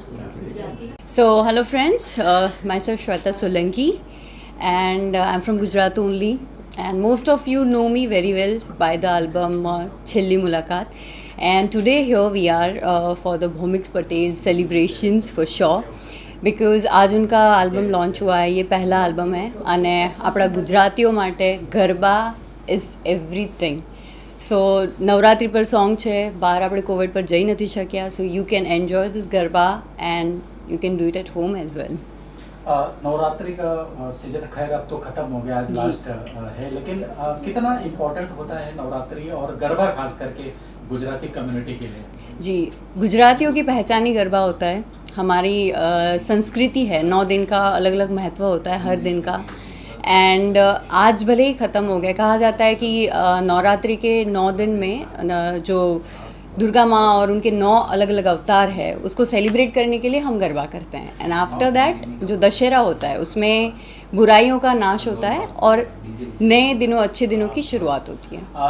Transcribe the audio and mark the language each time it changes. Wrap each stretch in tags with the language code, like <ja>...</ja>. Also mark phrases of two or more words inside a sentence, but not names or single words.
<en>So hello friends, myself Shweta Solanki, and I'm from Gujarat only, and most of you know me very well by the album Chhelli Mulaqat, and today here we are for the Bhaumik Patel celebrations for sure, because</en> <hi>आज उनका album launch हुआ है, ये पहला album है,</hi> <gu>અને આપણા ગુજરાતીઓ માટે ગરબા</gu> <en>is everything.</en> <gu>So નવરાત્રી પર song છે, બહાર આપણે કોવિડ પર જઈ નથી શક્યા,</gu> <en>so you can enjoy this ગરબા and you can do it at home as well.</en> <hi>नवरात्रि का सीजन खैर अब तो ख़त्म हो गया, आज लास्ट है, लेकिन कितना इम्पोर्टेंट होता है नवरात्रि और गरबा खास करके गुजराती कम्युनिटी के लिए? जी, गुजरातियों की पहचान ही गरबा होता है, हमारी संस्कृति है, 9 दिन का अलग अलग महत्व होता है हर दिन का, एंड आज भले ही ख़त्म हो गया, कहा जाता है कि नवरात्रि के 9 दिन में जो दुर्गा माँ और उनके 9 अलग अलग अवतार है, उसको सेलिब्रेट करने के लिए हम गरबा करते हैं,</hi> <en>and after that</en> <hi>जो दशहरा होता है उसमें बुराइयों का नाश होता है और नए दिनों, अच्छे दिनों की शुरुआत होती है.</hi>